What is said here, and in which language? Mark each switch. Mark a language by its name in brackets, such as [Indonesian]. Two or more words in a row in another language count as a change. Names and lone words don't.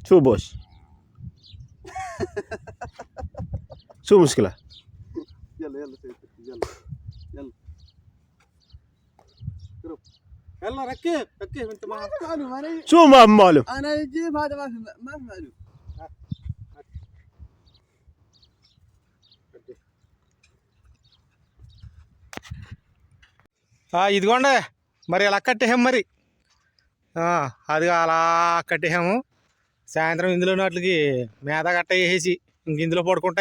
[Arabic] شو بوش؟ شو مشكلة؟ يلا سيدي يلا يلا ركب انت ما معلوم. انا شو ما في معلوم؟ انا يجيب هذا ما في معلوم. [Telugu] ఇదిగోండి మరి ఇలా కట్టేసాము మరి అది అలా కట్టేసాము. సాయంత్రం ఇందులో వాటికి మేత గట్ట వేసేసి ఇంక ఇందులో పడుకుంటా.